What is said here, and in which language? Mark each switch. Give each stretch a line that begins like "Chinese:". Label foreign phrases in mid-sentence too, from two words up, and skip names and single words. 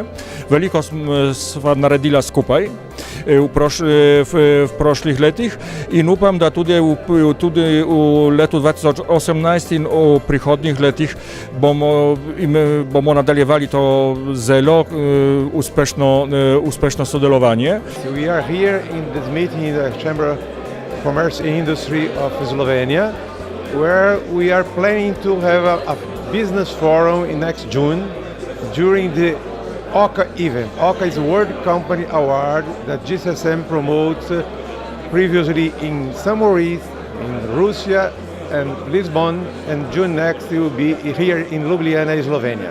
Slovenian: Veliko sva naredila skupaj v prošlih letih in upam, da tudi v letu 2018 in v prihodnjih letih bomo nadaljevali to zelo uspešno sodelovanje.
English: We are here in this meeting in the Chamber of Commerce and Industry of Slovenia, where we are planning to have a business forum in next June during the OCA event. OCA is a World Company Award that GSM promotes previously in Samoris, in Russia and Lisbon, and June next it will be here in Ljubljana, Slovenia.